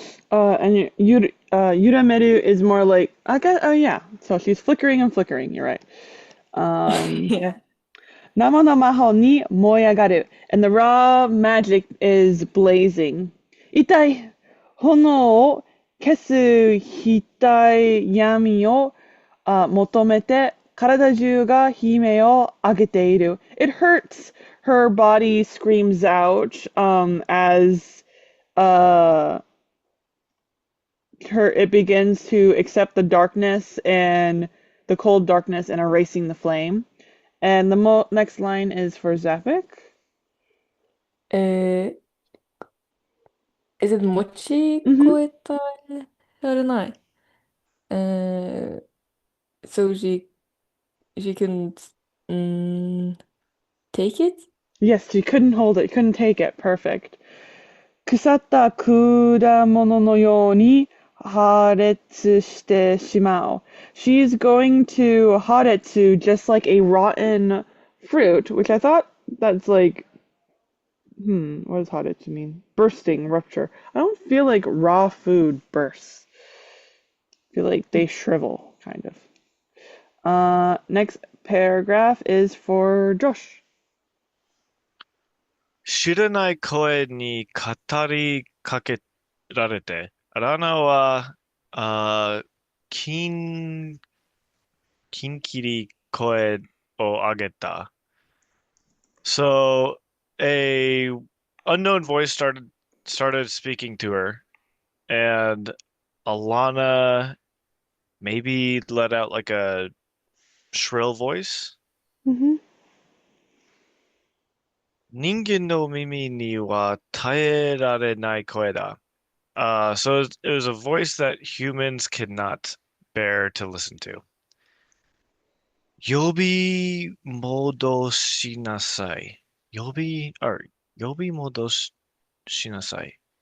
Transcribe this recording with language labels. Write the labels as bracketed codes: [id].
[en] And Yurameru is more like I guess oh yeah. So she's flickering and flickering, you're right. Yeah. [ja] 生の魔法に燃え上がる [en] and the raw magic is blazing. [ja] 痛い炎を消す痛い闇を求めて体中が悲鳴を上げている. [en] It hurts. Her body screams out as it begins to accept the darkness and the cold darkness and erasing the flame. And the next line is for Zapik. [ja] え [en] is it [ja] 持ち [en] Mm-hmm. [ja] 越えたられない。 [en] Uh, so she couldn't take it? Yes, she couldn't hold it, couldn't take it. Perfect. [ja] 腐った果物のように破裂してしまう. [en] She's going to haretsu just like a rotten fruit, which I thought that's like, what does haretsu mean? Bursting, rupture. I don't feel like raw food bursts. I feel like they shrivel, kind of. Next paragraph is for Josh. [ja] 知らない声に語りかけられて、アラナは、キンキリ声を上げた。 [en] So a unknown voice started speaking to her, and Alana maybe let out like a shrill voice. Mm-hmm. [ja] 人間の耳には耐えられない声だ. [en] So it was a voice that humans cannot bear to listen to. [ja] 呼び戻しなさい. 呼び戻しなさい.